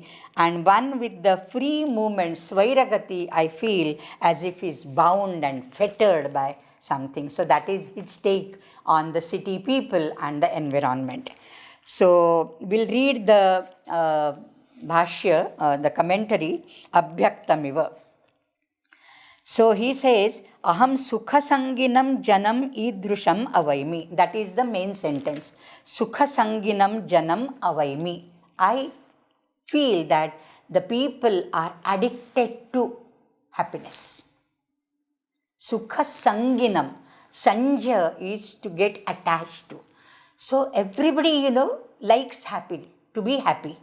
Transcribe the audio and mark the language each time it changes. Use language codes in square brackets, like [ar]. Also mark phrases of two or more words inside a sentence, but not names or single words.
[en] And one with the free movement, Svairagati, I feel as if he is bound and fettered by something. So that is his take on the city people and the environment. So we'll read the Bhashya, the commentary, Abhyaktamiva. So he says, [sa] Aham sukha sanginam janam idrusham avaimi. [en] That is the main sentence. [sa] Sukha sanginam janam avaimi. [en] I feel that the people are addicted to happiness. [sa] Sukha sanginam. [en] Sanja is to get attached to. So everybody, likes happy, to be happy.